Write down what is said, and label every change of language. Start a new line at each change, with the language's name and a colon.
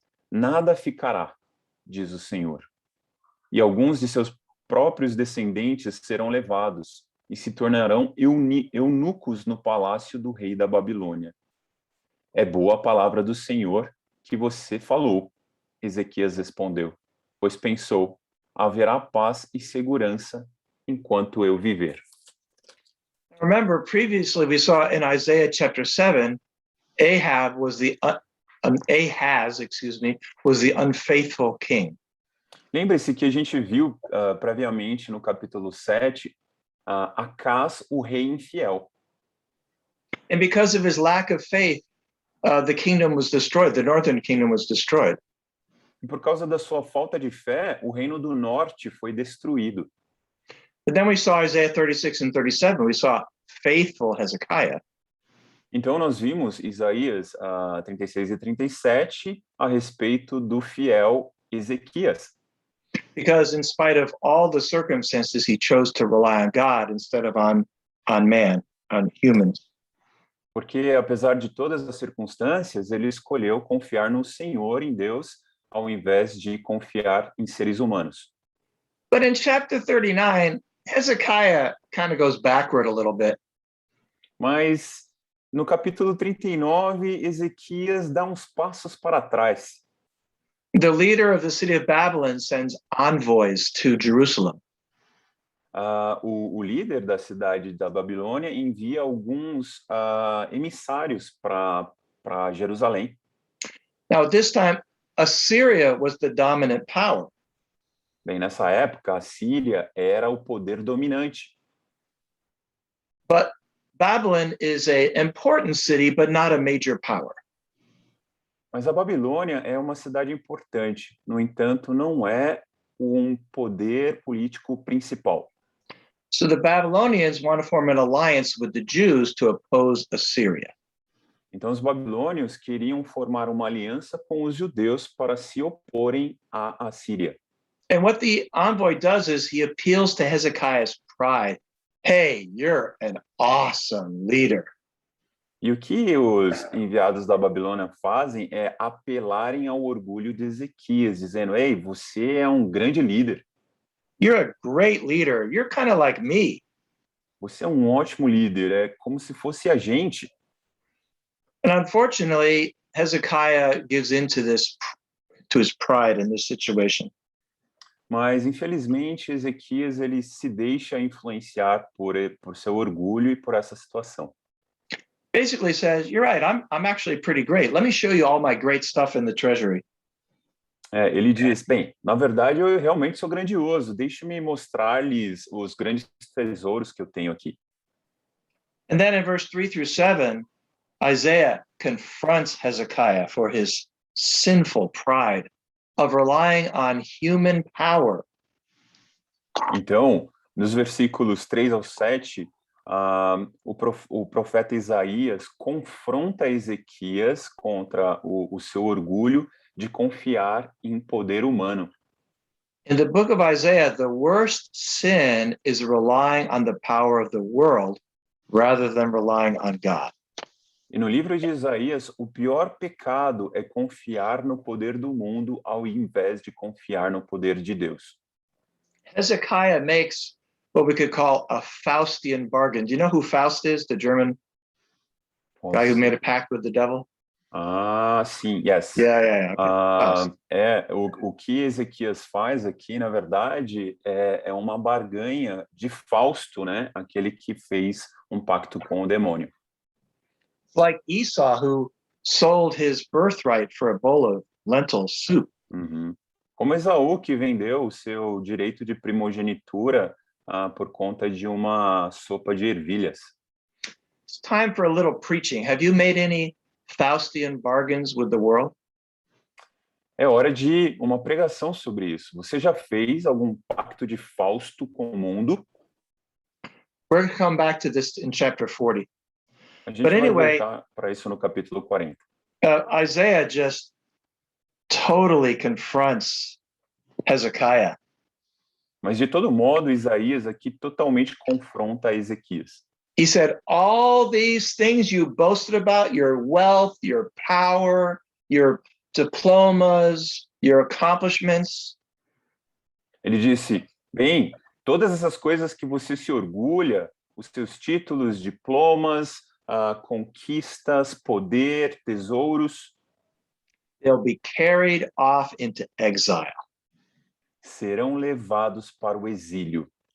Portuguese: Nada ficará, diz o Senhor. E alguns de seus próprios descendentes serão levados e se tornarão eunucos no palácio do rei da Babilônia. É boa a palavra do Senhor que você falou, Ezequias respondeu, pois pensou: haverá paz e segurança enquanto eu viver.
English: Remember, previously we saw in Isaiah chapter 7, Ahaz was the unfaithful king.
Portuguese: Lembre-se que a gente viu previamente no capítulo 7, Acaz, o rei infiel.
English: And because of his lack of faith, the kingdom was destroyed. The northern kingdom was destroyed.
Portuguese: E por causa da sua falta de fé, o reino do norte foi destruído.
English: But then we saw Isaiah 36 and 37. We saw faithful Hezekiah.
Portuguese: Então nós vimos Isaías 36 e 37 a respeito do fiel Ezequias.
English: Because in spite of all the circumstances, he chose to rely on God instead of on man, on humans.
Portuguese: Porque apesar de todas as circunstâncias, ele escolheu confiar no Senhor, em Deus, ao invés de confiar em seres humanos.
English: But in chapter 39, Hezekiah kind of goes backward a little bit.
Portuguese: Mas no capítulo 39, Ezequias dá uns passos para trás.
English: The leader of the city of Babylon sends envoys to Jerusalem.
Portuguese: O líder da cidade da Babilônia envia alguns emissários para Jerusalém.
English: Now, at this time, Assyria was the dominant power.
Portuguese: Bem, nessa época, a Síria era o poder dominante.
English: But Babylon is an important city, but not a major power.
Portuguese: Mas a Babilônia é uma cidade importante, no entanto, não é um poder político principal.
English: So the Babylonians want to form an alliance with the Jews to oppose Assyria.
Portuguese: Então, os babilônios queriam formar uma aliança com os judeus para se oporem à Assíria.
English: And what the envoy does is he appeals to Hezekiah's pride. Hey, you're an awesome leader.
Portuguese: E o que os enviados da Babilônia fazem é apelarem ao orgulho de Ezequias, dizendo: "Ei, você é um grande líder.
English: You're a great leader. You're kind of like me."
Portuguese: Você é um ótimo líder, é como se fosse a gente."
English: And unfortunately, Hezekiah gives in to his pride in this situation.
Portuguese: Mas, infelizmente, Ezequias ele se deixa influenciar por seu orgulho e por essa situação.
English: Basically says, "You're right. I'm actually pretty great. Let me show you all my great stuff in the treasury."
Portuguese: Ele diz: "Bem, na verdade, eu realmente sou grandioso. Deixe-me mostrar-lhes os grandes tesouros que eu tenho aqui."
English: And then in verse 3 through 7, Isaiah confronts Hezekiah for his sinful pride of relying on human power.
Portuguese: Então, nos versículos 3 ao 7, o profeta Isaías confronta Ezequias contra o seu orgulho de confiar em poder humano.
English: In the book of Isaiah, the worst sin is relying on the power of the world rather than relying on God.
Portuguese: E no livro de Isaías, o pior pecado é confiar no poder do mundo ao invés de confiar no poder de Deus.
English: Hezekiah makes what we could call a Faustian bargain. Do you know who Faust is? The German guy who made a pact with the devil?
Portuguese: Sim,
English: yes. Yeah. Okay.
Portuguese: O que Ezequias faz aqui, na verdade, é uma barganha de Fausto, né? Aquele que fez um pacto com o demônio.
English: Like Esau, who sold his birthright for a bowl of lentil soup. Uhum.
Portuguese: Como Esaú, que vendeu o seu direito de primogenitura por conta de uma sopa de ervilhas.
English: It's time for a little preaching. Have you made any Faustian bargains with the world?
Portuguese: É hora de uma pregação sobre isso. Você já fez algum pacto de Fausto com o mundo?
English: We're going to come back to this in chapter 40.
Portuguese: A gente
English: But
Portuguese: vai
English: anyway,
Portuguese: voltar para isso no capítulo 40.
English: Isaiah just totally confronts Hezekiah.
Portuguese: Mas, de todo modo, Isaías aqui totalmente confronta Ezequias.
English: He said, all these things you boasted about, your wealth, your power, your diplomas, your accomplishments.
Portuguese: Ele disse: "Bem, todas essas coisas que você se orgulha, os seus títulos, diplomas, conquistas, poder, tesouros,
English: They'll be carried off into exile.
Portuguese: serão levados para o exílio."